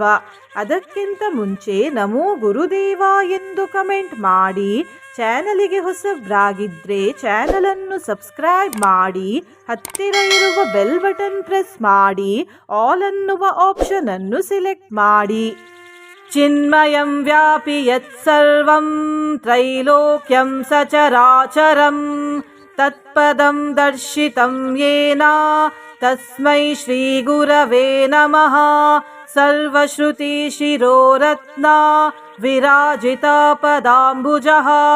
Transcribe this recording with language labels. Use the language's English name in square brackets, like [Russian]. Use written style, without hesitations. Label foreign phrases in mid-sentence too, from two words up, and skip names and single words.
[Kannada] ಅದಕ್ಕಿಂತ ಮುಂಚೆ [Sanskrit] ನಮೋ ಗುರುದೇವ [Kannada] ಎಂದು ಕಮೆಂಟ್ ಮಾಡಿ. ಚಾನಲಿಗೆ ಹೊಸಬ್ರಾಗಿದ್ರೆ ಚಾನಲನ್ನು ಸಬ್ಸ್ಕ್ರೈಬ್ ಮಾಡಿ. ಹತ್ತಿರ ಇರುವ [English] bell button press [Kannada] ಮಾಡಿ. ಆಲ್ ಅನ್ನುವ ಆಪ್ಷನ್ ಅನ್ನು ಸೆಲೆಕ್ಟ್ ಮಾಡಿ. [Sanskrit] ಚಿನ್ಮಯಂ ವ್ಯಾಪಿ ಯತ್ ಸರ್ವಂ ತ್ರೈಲೋಕ್ಯಂ ಸಚರಾಚರಂ ತತ್ಪದಂ ದರ್ಶಿತಂ ಯೇನ ತಸ್ಮೈ ಶ್ರೀ ಗುರವೇ ನಮಃ. ಸರ್ವಶ್ರುತಿ ಶಿರೋರತ್ನ ವಿರಾಜಿತ ಪದಾಂಬುಜಃ.